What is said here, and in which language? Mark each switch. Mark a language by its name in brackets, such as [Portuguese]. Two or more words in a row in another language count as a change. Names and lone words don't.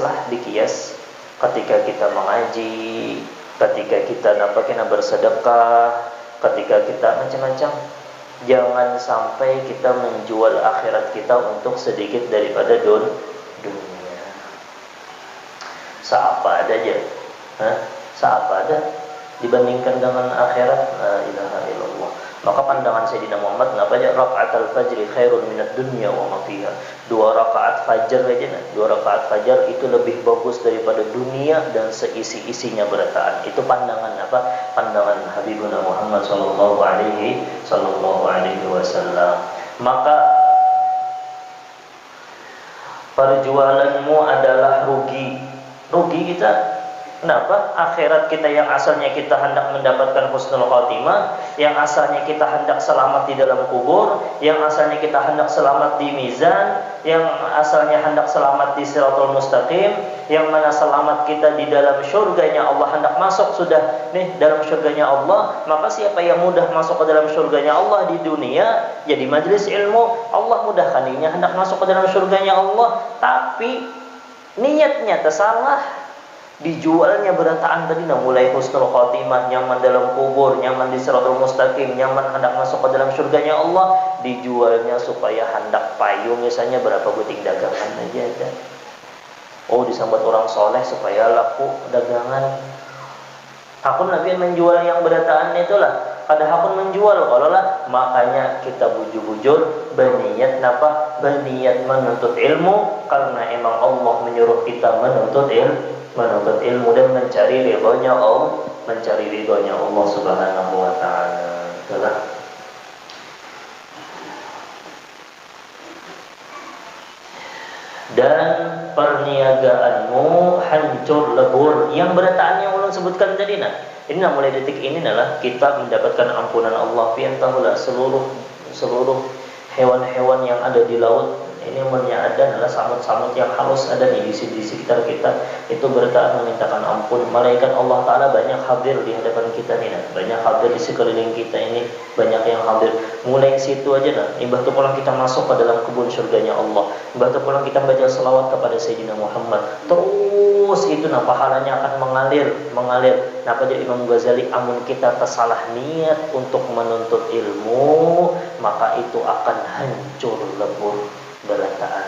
[Indonesian] Ketika kita mengaji, ketika kita kena bersedekah, ketika kita macam-macam. Jangan sampai kita menjual akhirat kita untuk sedikit daripada dunia. [Banjar] Seapa ada aja, seapa ada dibandingkan dengan akhirat. [Arabic] La ilaha illallah. [Indonesian] Maka pandangan Sayyidina Muhammad [Arabic] raka'atul fajri khairun minad dunya wa ma fiha. [Banjar] 2 rakaat fajar aja itu lebih bagus daripada dunia dan seisi-isinya berataan. [Indonesian] Itu pandangan Pandangan Habibuna Muhammad [Arabic] sallallahu alaihi wasallam. [Indonesian] Maka perjualanmu adalah rugi kita. Kenapa? Akhirat kita yang asalnya kita hendak mendapatkan [Arabic] husnul khatimah, [Indonesian] yang asalnya kita hendak selamat di dalam kubur, yang asalnya kita hendak selamat di mizan, yang asalnya hendak selamat di [Arabic] siratul mustaqim, [Indonesian] yang mana selamat kita di dalam syurganya Allah, hendak masuk sudah dalam syurganya Allah. Maka siapa yang mudah masuk ke dalam syurganya Allah di dunia, jadi majelis ilmu, Allah mudahkan dirinya hendak masuk ke dalam syurganya Allah, tapi niatnya tersalah. [Banjar] Dijualnya berataan tadi mulai [Arabic] husnul khotimah, [Banjar] nyaman dalam kubur, nyaman di [Arabic] siratul mustaqim, [Banjar] nyaman hendak masuk ke dalam surganya Allah. Dijualnya supaya hendak payung, misalnya berapa buting dagangan aja ada. [Indonesian] Oh, disambut orang soleh supaya laku dagangan. [Banjar] Hakun Nabi menjual yang berataan itulah. Kada hakun menjual kalau lah. Makanya kita bujur-bujur berniat berniat menuntut ilmu, karena emang Allah menyuruh kita menuntut ilmu dan mencari ridhonya Allah [Arabic] Subhanahu wa taala. [Indonesian] Itulah. Dan perniagaanmu hancur lebur. [Banjar] Yang berataan yang ulun sebutkan tadi ini mulai detik ini adalah kita mendapatkan ampunan Allah. Pian tahulah seluruh hewan-hewan yang ada di laut ini ada adalah samut-samut yang halus ada di sekitar kita, itu bertahan memintakan ampun. [Indonesian] Malaikat Allah Ta'ala banyak hadir di hadapan kita banyak hadir di sekeliling kita ini, banyak yang hadir. [Banjar] Mulai situ aja imbah tu pulang kita masuk ke dalam kebun surganya Allah, imbah tu pulang kita baca selawat kepada Sayyidina Muhammad, terus itu pahalanya akan mengalir. Jadi Imam Ghazali, amun kita tersalah niat untuk menuntut ilmu, maka itu akan hancur lebur berataan.